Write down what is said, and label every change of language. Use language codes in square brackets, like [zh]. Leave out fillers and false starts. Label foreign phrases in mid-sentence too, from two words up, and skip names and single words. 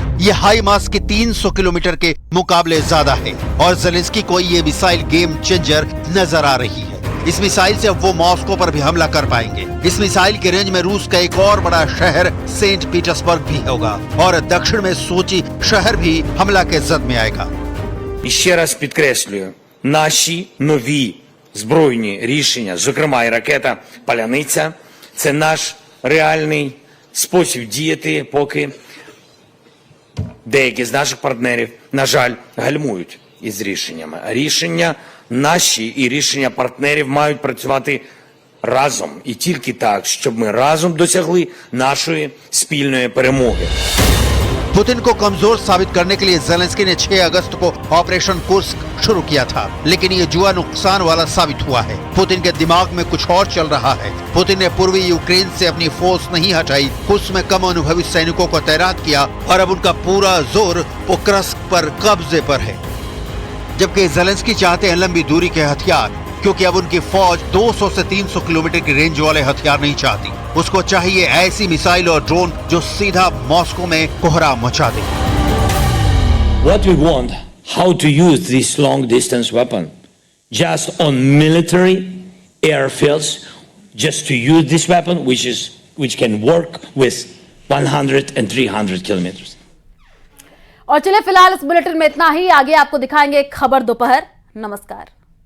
[hi] ये हाई मास के 300 किलोमीटर के मुकाबले ज्यादा है और ज़ेलेंस्की को ये मिसाइल [en] game changer [hi] नजर आ रही है। इस मिसाइल से वो मॉस्को पर भी हमला कर पाएंगे। इस मिसाइल के रेंज में रूस का एक और बड़ा शहर सेंट पीटर्सबर्ग भी होगा और दक्षिण में सोची शहर भी हमला के जद में आएगा। [uk] І ще раз підкреслюю, наші нові збройні рішення, зокрема і ракета «Паляниця», це наш реальний спосіб діяти, поки деякі з наших партнерів, на жаль, гальмують із рішеннями. Рішення наші і рішення партнерів мають працювати разом. І тільки так, щоб ми разом досягли нашої спільної перемоги. [hi] पुतिन को कमजोर साबित करने के लिए ज़ेलेंस्की ने 6 अगस्त को ऑपरेशन कुर्स्क शुरू किया था, लेकिन ये जुआ नुकसान वाला साबित हुआ है। पुतिन के दिमाग में कुछ और चल रहा है। पुतिन ने पूर्वी यूक्रेन से अपनी फोर्स नहीं हटाई, कुर्स्क में कम अनुभवी सैनिकों को तैनात किया और अब उनका पूरा जोर पोक्रस्क पर कब्जे पर है। जबकि ज़ेलेंस्की चाहते हैं लंबी दूरी के हथियार, क्योंकि अब उनकी फौज 200 से 300 किलोमीटर की रेंज वाले हथियार नहीं चाहती। उसको चाहिए ऐसी मिसाइल और ड्रोन जो सीधा मॉस्को में कोहराम मचा दे। [en] What we want, how to use this long distance weapon, just on military airfields, just to use this weapon which can work with 100 and 300 kilometers. [hi] और चलिए फिलहाल इस बुलेटिन में इतना ही। आगे आपको दिखाएंगे खबर दोपहर। नमस्कार।